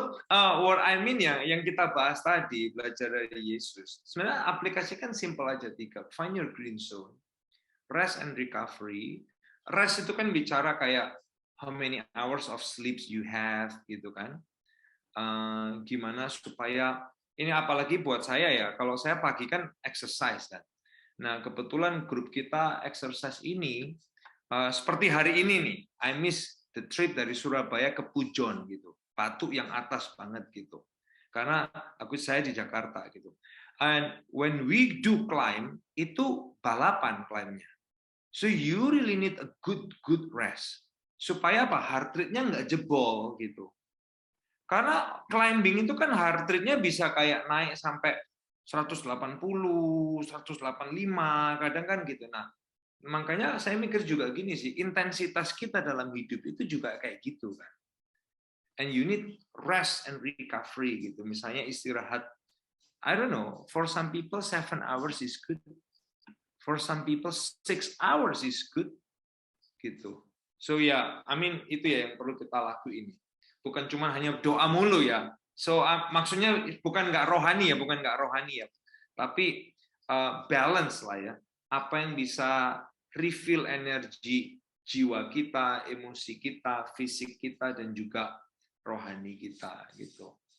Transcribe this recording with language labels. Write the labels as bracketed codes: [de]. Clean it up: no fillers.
[en] What I mean [id] ya, yang kita bahas tadi, belajar dari Yesus. Sebenarnya aplikasikan simple aja 3. [en] Find your green zone, rest and recovery. Rest [id] itu kan bicara kayak [en] how many hours of sleep you have, [id] gitu kan. Gimana supaya, ini apalagi buat saya ya, kalau saya pagi kan exercise kan. Nah, kebetulan grup kita exercise ini, seperti hari ini nih, [en] I miss the trip [id] dari Surabaya ke Pujon gitu. Batu yang atas banget gitu. Karena saya di Jakarta gitu. [en] And when we do climb, [id] itu balapan climbnya. [en] So you really need a good rest. [id] Supaya apa? Heart rate-nya nggak jebol gitu. Karena climbing itu kan heart rate-nya bisa kayak naik sampai 180, 185, kadang kan gitu. Nah, makanya saya mikir juga gini sih, intensitas kita dalam hidup itu juga kayak gitu kan. [en] And you need rest and recovery [id] gitu. Misalnya istirahat, [en] I don't know, for some people 7 hours is good. For some people 6 hours is good. [id] Gitu. So ya, itu ya yang perlu kita lakuin. Bukan cuma hanya doa mulu ya. So maksudnya bukan nggak rohani ya. Tapi balance lah ya. Apa yang bisa refill energi jiwa kita, emosi kita, fisik kita, dan juga rohani kita gitu.